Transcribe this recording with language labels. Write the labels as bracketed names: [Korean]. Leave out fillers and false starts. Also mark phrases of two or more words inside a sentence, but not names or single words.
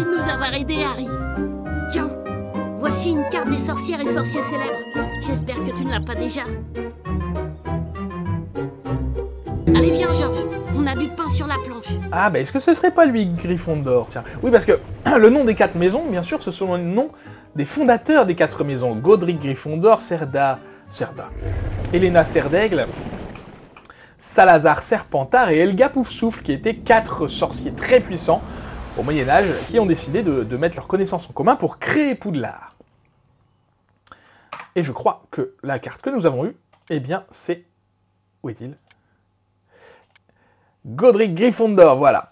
[French] Merci de nous avoir aidés, Harry. Tiens, voici une carte des sorcières et sorciers célèbres. J'espère que tu ne l'as pas déjà. Allez, viens, Georges. On a du pain sur la planche. Ah, bah est-ce que ce serait pas lui, Gryffondor? Tiens. Oui, parce que le nom des 4 maisons, bien sûr, ce sont les noms des fondateurs des 4 maisons. Godric Gryffondor, Serda, Helena Serdaigle, Salazar Serpentard et Helga Poufsouffle, qui étaient 4 sorciers très puissants au Moyen-Âge, qui ont décidé de mettre leurs connaissances en commun pour créer Poudlard. Et je crois que la carte que nous avons eue, eh bien, c'est... Où est-il? Godric Gryffondor, voilà.